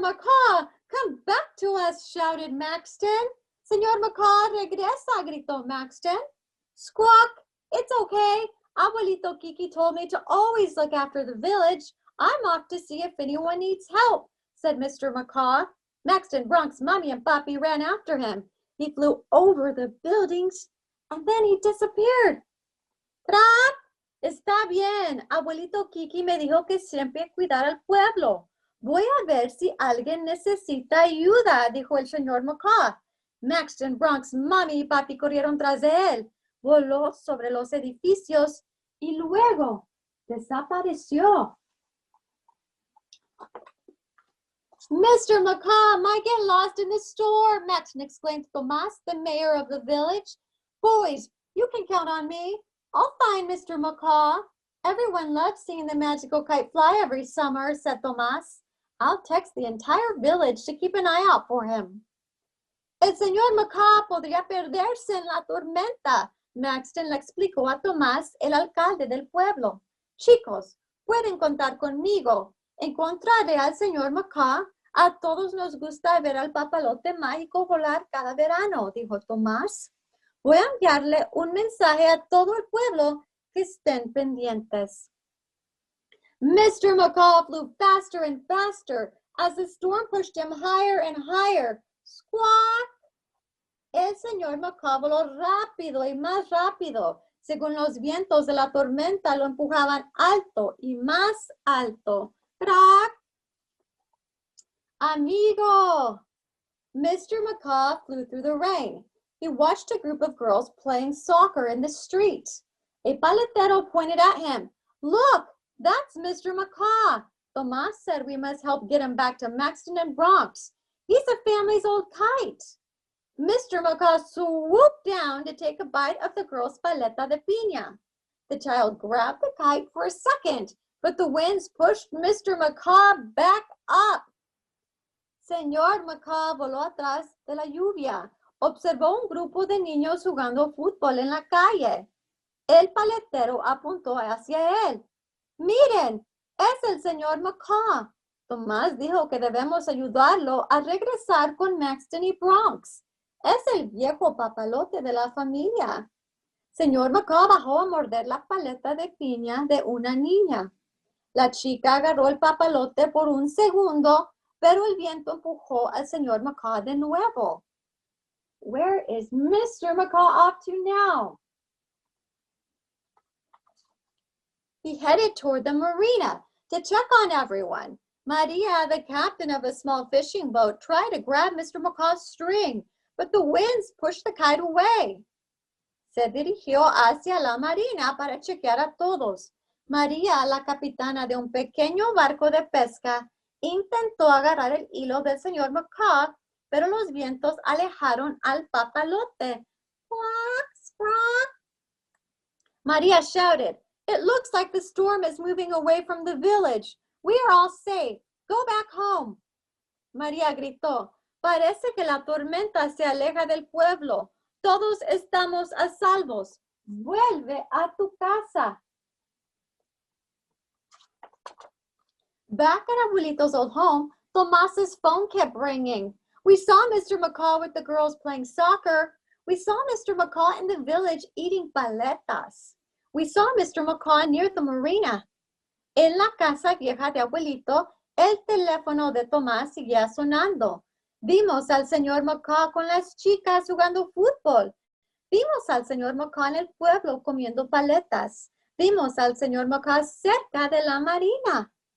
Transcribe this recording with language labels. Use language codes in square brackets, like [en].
[en] Macaw, come back to us, shouted Maxton. [es] Señor Macaw, regresa, gritó Maxton. [en] Squawk! It's okay. Abuelito Kiki told me to always look after the village. I'm off to see if anyone needs help, said Mr. Macaw. Maxton, Bronx, Mommy, and Papi ran after him. He flew over the buildings, and then he disappeared. [es] ¡Trap! Está bien. Abuelito Kiki me dijo que siempre cuidar al pueblo. Voy a ver si alguien necesita ayuda, dijo el señor Macaw. Maxton, Bronx, Mommy y Papi corrieron tras de él. Voló sobre los edificios y luego desapareció. [en] Mr. Macaw might get lost in the storm, Maxton explained to Tomas, the mayor of the village. Boys, you can count on me. I'll find Mr. Macaw. Everyone loves seeing the magical kite fly every summer, said Tomas. I'll text the entire village to keep an eye out for him. [es] El señor Macaw podría perderse en la tormenta, Maxton le explicó a Tomás, el alcalde del pueblo. Chicos, pueden contar conmigo. Encontraré al señor Macaw. A todos nos gusta ver al papalote mágico volar cada verano, dijo Tomás. Voy a enviarle un mensaje a todo el pueblo que estén pendientes. [en] Mr. Macaw flew faster and faster as the storm pushed him higher and higher. Squawk! [es] El señor Macaw voló rápido y más rápido. Según los vientos de la tormenta lo empujaban alto y más alto. ¡Crack! Amigo! Mr. [en] Macaw flew through the rain. He watched a group of girls playing soccer in the street. A paletero pointed at him. Look, that's Mr. Macaw. Tomas said we must help get him back to Maxton and Bronx. He's the family's old kite. Mr. Macaw swooped down to take a bite of the girl's paleta de piña. The child grabbed the kite for a second, but the winds pushed Mr. Macaw back up. [es] Señor Macaw voló atrás de la lluvia. Observó un grupo de niños jugando fútbol en la calle. El paletero apuntó hacia él. Miren, es el señor Macaw. Tomás dijo que debemos ayudarlo a regresar con Maxton y Bronx. Es el viejo papalote de la familia. Señor Macaw bajó a morder la paleta de piña de una niña. La chica agarró el papalote por un segundo, pero el viento empujó al señor Macaw de nuevo. [en] Where is Mr. Macaw off to now? He headed toward the marina to check on everyone. Maria, the captain of a small fishing boat, tried to grab Mr. Macaw's string, but the winds pushed the kite away. [es] Se dirigió hacia la marina para chequear a todos. María, la capitana de un pequeño barco de pesca, intentó agarrar el hilo del señor Macaw, pero los vientos alejaron al papalote. [en] Squawk, squawk. Maria shouted, "It looks like the storm is moving away from the village. We are all safe. Go back home." [es] María gritó, "Parece que la tormenta se aleja del pueblo. Todos estamos a salvos. Vuelve a tu casa." [en] Back at Abuelito's old home, Tomas's phone kept ringing. We saw Mr. Macaw with the girls playing soccer. We saw Mr. Macaw in the village eating paletas. We saw Mr. Macaw near the marina. [es] En la casa vieja de Abuelito, el teléfono de Tomás seguía sonando. Vimos al señor Macaw con las chicas jugando fútbol. Vimos al señor Macaw en el pueblo comiendo paletas. Vimos al señor Macaw cerca de la marina.